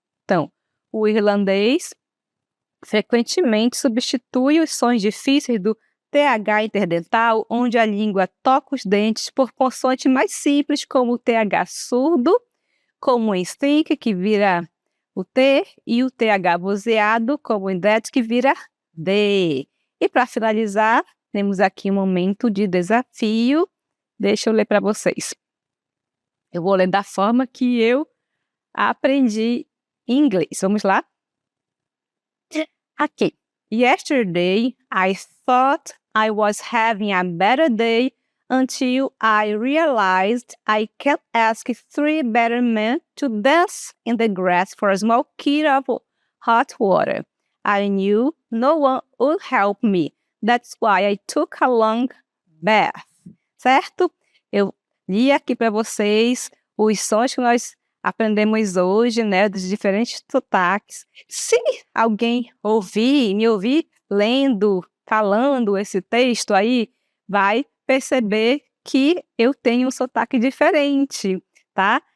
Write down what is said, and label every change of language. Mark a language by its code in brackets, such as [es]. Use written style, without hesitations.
[pt] Então, o irlandês frequentemente substitui os sons difíceis do TH interdental, onde a língua toca os dentes, por consoantes mais simples, como o TH surdo, como em think, que vira o T, e o TH vozeado, como em that, que vira D. E para finalizar, temos aqui um momento de desafio. Deixa eu ler para vocês. Eu vou ler da forma que eu aprendi inglês. Vamos lá? Aqui. [en] Yesterday, I thought I was having a better day until I realized I can't ask 3 better men to dance in the grass for a small kit of hot water. I knew no one would help me. That's why I took a long bath. [pt] Certo? Eu li aqui para vocês os sons que nós aprendemos hoje, né, dos diferentes sotaques. Se alguém me ouvir lendo, falando esse texto aí, vai perceber que eu tenho um sotaque diferente, tá?